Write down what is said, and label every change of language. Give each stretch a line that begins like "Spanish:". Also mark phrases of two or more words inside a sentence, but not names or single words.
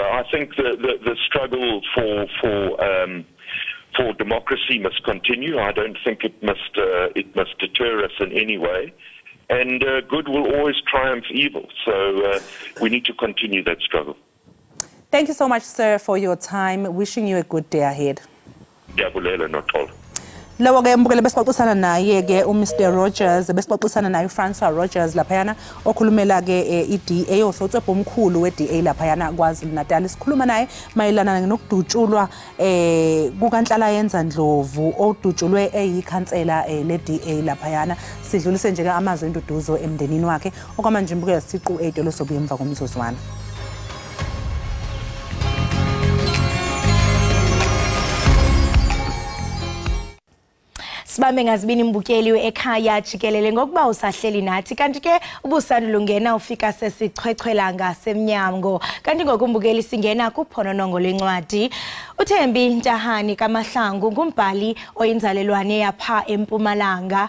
English: I think the struggle for democracy must continue. I don't think it must deter us in any way. And good will always triumph evil. So we need to continue that struggle. Thank you so much, sir, for your time. Wishing you a good day ahead.
Xhosa: Diyabulela noxolo.
Zulu: Lawo ke mbukele besixoxisana naye ke uMr Rogers, besixoxisana naye uFrancois Rogers laphayana okhulumela ke iDA osotwebhe omkhulu weDA laphayana kwaZulu Natal. Sikhuluma naye mayelana nokudutshulwa kukaNhlala yenza Ndlovu odutshulwe eyikhansela leDA laphayana. Sidlulise nje ke amazwi enduduzo emndenini wakhe okwamanje mbukele siqu 8 losobuye emva komzuzwana.
Xhosa: Sibambe ngazibini imbukeli we-Ekhaya Jikelele ngokuba usahleli nathi kanti ke ubusandulungena ufika sesichwechwelanga semnyango kanti ngokumbukeli singena kuphononongo lwencwadi. uThembi Ntahani kaMahlangu ngumbhali oyinzalelwane yapha eMpumalanga.